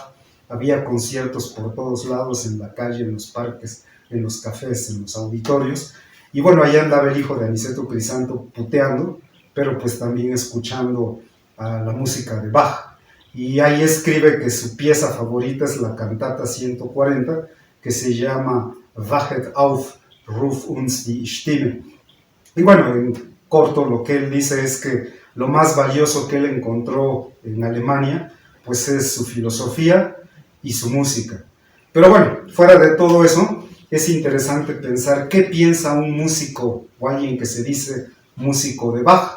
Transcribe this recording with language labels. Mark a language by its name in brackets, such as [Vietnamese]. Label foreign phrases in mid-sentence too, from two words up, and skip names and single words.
[Spanish] Había conciertos por todos lados, en la calle, en los parques, en los cafés, en los auditorios. Y bueno, ahí andaba el hijo de Aniceto Crisanto puteando, pero pues también escuchando la música de Bach. Y ahí escribe que su pieza favorita es la cantata 140, que se llama Wachet auf, ruf uns die Stimme. Y bueno, corto, lo que él dice es que lo más valioso que él encontró en Alemania, pues es su filosofía y su música. Pero bueno, fuera de todo eso, es interesante pensar qué piensa un músico o alguien que se dice músico de Bach.